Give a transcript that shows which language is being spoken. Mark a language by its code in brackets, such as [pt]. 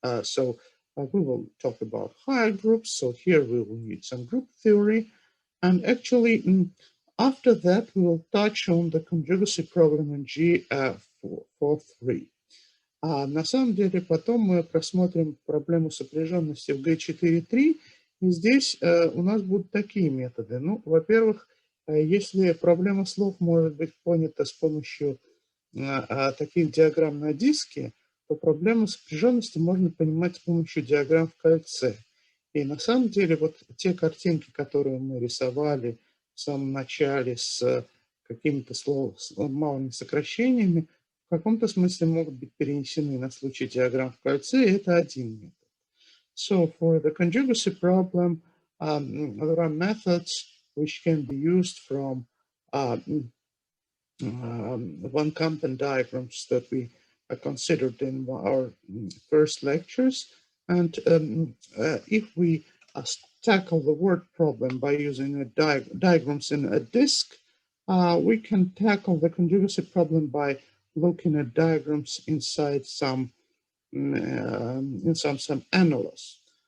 [en] So we will talk about higher groups. So here we will need some group theory. And actually, after that, we will touch on the conjugacy problem in G4-3. [ru] На самом деле, потом мы просмотрим проблему сопряженности в G4-3. И здесь у нас будут такие методы. Ну, во-первых, если проблема слов может быть понята с помощью таких диаграмм на диске, то проблему сопряженности можно понимать с помощью диаграмм в кольце. И на самом деле вот те картинки, которые мы рисовали в самом начале с какими-то малыми сокращениями, в каком-то смысле могут быть перенесены на случай диаграмм в кольце, и это один метод. [en] So for the conjugacy problem, there are methods which can be used from one-content diagrams that we considered in our first lectures. And if we tackle the word problem by using diagrams in a disk, we can tackle the conjugacy problem by looking at diagrams inside some annulus.